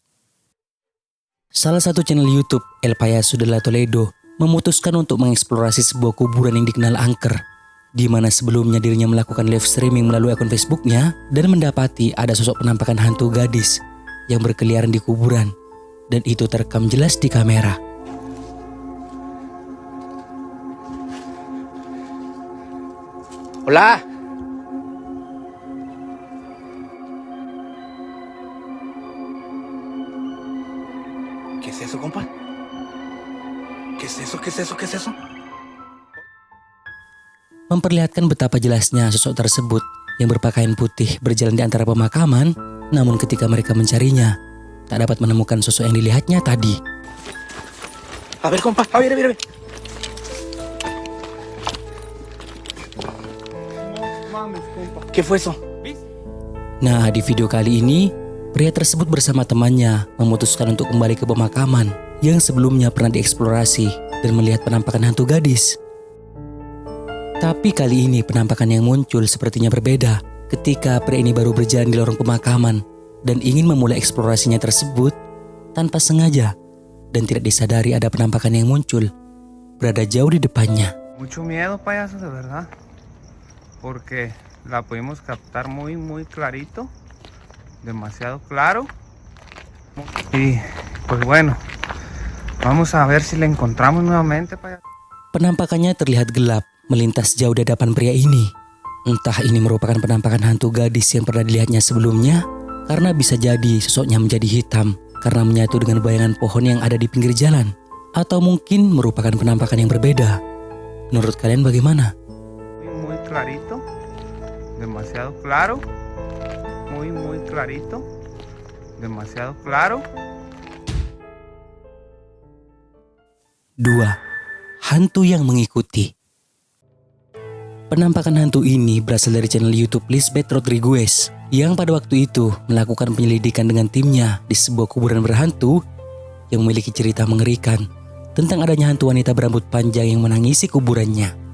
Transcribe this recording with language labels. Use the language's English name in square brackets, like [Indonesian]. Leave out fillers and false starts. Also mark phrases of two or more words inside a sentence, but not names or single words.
[Indonesian] Salah satu channel YouTube El Payaso de la Toledo memutuskan untuk mengeksplorasi sebuah kuburan yang dikenal angker, di mana sebelumnya dirinya melakukan [English] live streaming [Indonesian] melalui akun Facebooknya dan mendapati ada sosok penampakan hantu gadis yang berkeliaran di kuburan, dan itu terekam jelas di kamera. [Spanish] Hola. ¿Qué es eso, compa? ¿Qué es eso? ¿Qué es eso? ¿Qué es eso? [Indonesian] Memperlihatkan betapa jelasnya sosok tersebut yang berpakaian putih berjalan di antara pemakaman, namun ketika mereka mencarinya, tak dapat menemukan sosok yang dilihatnya tadi. [Spanish] A ver, compa, a ver. ¿Qué fue eso? [Indonesian] Nah, di video kali ini, pria tersebut bersama temannya memutuskan untuk kembali ke pemakaman yang sebelumnya pernah dieksplorasi dan melihat penampakan hantu gadis. Tapi kali ini penampakan yang muncul sepertinya berbeda ketika pria ini baru berjalan di lorong pemakaman dan ingin memulai eksplorasinya tersebut tanpa sengaja dan tidak disadari ada penampakan yang muncul berada jauh di depannya. [Spanish] Mucho miedo, payaso, de verdad, porque la pudimos captar muy clarito, demasiado claro. Y pues bueno, vamos a ver si la encontramos nuevamente, payaso. [Indonesian] Penampakannya terlihat gelap melintas jauh di hadapan pria ini. Entah ini merupakan penampakan hantu gadis yang pernah dilihatnya sebelumnya, karena bisa jadi sosoknya menjadi hitam karena menyatu dengan bayangan pohon yang ada di pinggir jalan, atau mungkin merupakan penampakan yang berbeda. Menurut kalian bagaimana? [Spanish] Muy clarito, demasiado claro, muy clarito, demasiado claro. [Indonesian] 2. Hantu yang mengikuti. Penampakan hantu ini berasal dari channel YouTube Lisbeth Rodriguez yang pada waktu itu melakukan penyelidikan dengan timnya di sebuah kuburan berhantu yang memiliki cerita mengerikan tentang adanya hantu wanita berambut panjang yang menangisi kuburannya.